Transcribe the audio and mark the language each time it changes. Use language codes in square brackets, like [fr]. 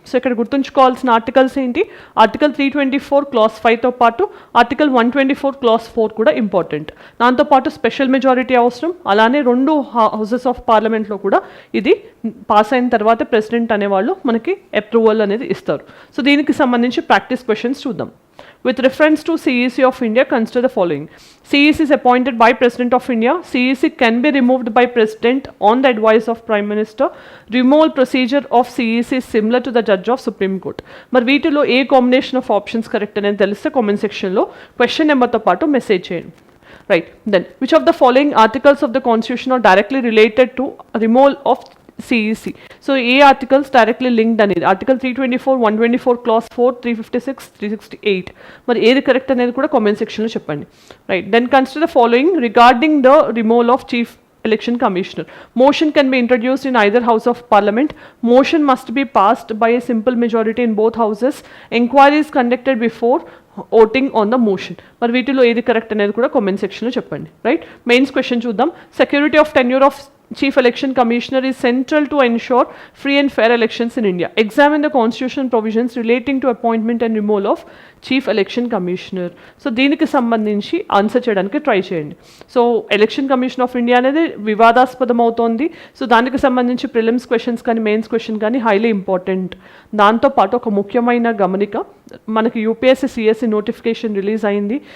[te] So ఇక్కడ గుర్తుంచుకోవాల్సిన articles ఏంటి, ఆర్టికల్ 324 Clause 5తో పాటు ఆర్టికల్ 124 Clause 4 కూడా ఇంపార్టెంట్. దాంతోపాటు స్పెషల్ మెజారిటీ అవసరం. అలానే 2 హౌసెస్ ఆఫ్ పార్లమెంట్లో కూడా ఇది పాస్ అయిన తర్వాత ప్రెసిడెంట్ అనేవాళ్ళు మనకి అప్రూవల్ అనేది ఇస్తారు. సో దీనికి సంబంధించి ప్రాక్టీస్ క్వశ్చన్స్ చూద్దాం. [en] With reference to CEC of India, consider the following. CEC is appointed by President of India. CEC can be removed by President on the advice of Prime Minister. Removal procedure of CEC is similar to the Judge of Supreme Court. [te] మరి వీటిలో ఏ combination of options correct అనేది తెలిస్తే comment సెక్షన్లో question నెంబర్తో పాటు message చేయండి. [en] Right. Then, which of the following articles of the Constitution are directly related to removal of CEC? So, A articles directly linked అనేది Article 324, 124 Clause 4, 356, 368. [te] మరి ఏది correct అనేది కూడా కామెంట్ సెక్షన్లో చెప్పండి. Right. [en] Then consider the following regarding the removal of chief election commissioner. Motion can be introduced in either house of parliament. Motion must be passed by a simple majority in both houses. Inquiry is conducted before voting on the motion. [te] మరి వీటిలో ఏది correct అనేది కూడా comment సెక్షన్లో చెప్పండి. Right. Mains question చూద్దాం. [en] Security of tenure of Chief Election Commissioner is central to ensure free and fair elections in India. Examine the constitutional provisions relating to appointment and removal of Chief Election Commissioner. [te] So దీనికి సంబంధించి answer చేయడానికి try చేయండి. So election commission of India అనేది వివాదాస్పదం అవుతోంది. So దానికి సంబంధించి prelims questions కానీ మెయిన్స్ క్వశ్చన్ కానీ హైలీ ఇంపార్టెంట్. దాంతోపాటు ఒక ముఖ్యమైన గమనిక, మనకి యూపీఎస్సీ సిఎస్సి నోటిఫికేషన్ రిలీజ్ అయింది.